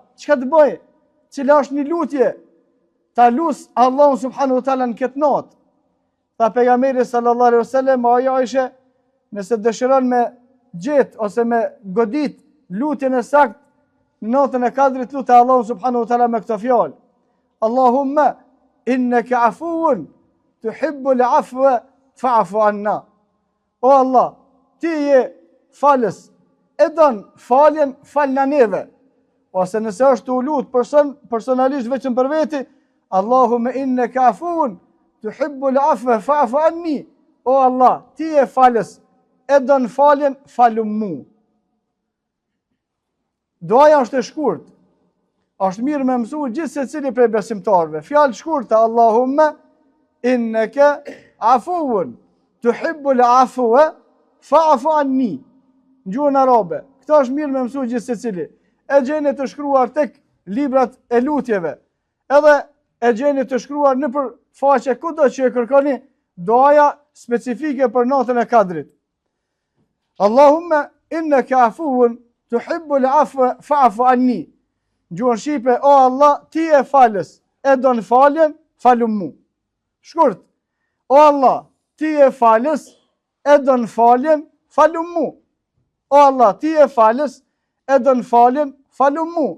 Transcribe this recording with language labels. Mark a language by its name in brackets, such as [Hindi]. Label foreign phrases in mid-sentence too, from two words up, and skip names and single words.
[Albanian] Çka të bëj? Cila është një lutje? Ta lut Allahu [Arabic] سبحانه وتعالى [Albanian] në këtë natë." Tha pejgamberi [Arabic] صلى الله عليه وسلم: [Albanian] "O Aisha, nëse dëshiron me gjet ose me godit lutjen e saktë në natën e Kadrit, lutë Allahu [Arabic] سبحانه وتعالى [Albanian] me këtë fjalë: [Arabic] اللهم إنك عفو تحب العفو فاعف عنا." [Albanian] O Allah, ti je falës, e don faljen, fal na neve. Ose nëse është u lut personalisht vetëm për veti: [Arabic] اللهم إنك عفو تحب العفو فاعف عني. [Albanian] O Allah, ti je falës, e don faljen, falu mu. Duaja është e shkurt. Është mirë me mësu gjithë se cili prej besimtarve. Fjalë shkurtë: [Arabic] اللهم إنك عفو تحب العفو فاعف عني. [Albanian] Në gjuhën arabe. Këto është mirë me mësu gjithë se cili. E gjeni të shkruar tek librat e lutjeve. Edhe e gjeni të shkruar në për faqe kudo që e kërkoni duaja specifike për natën e Kadrit. [Arabic] اللهم إنك عفو تحب العفو فاعف عني. [Albanian] Gjuhën shqipe: o Allah, ti e falës, e don faljen, falu mu. Shkurt: o Allah, ti e falës, e don faljen, falu mu. O Allah, ti e falës, e don faljen, falu mu.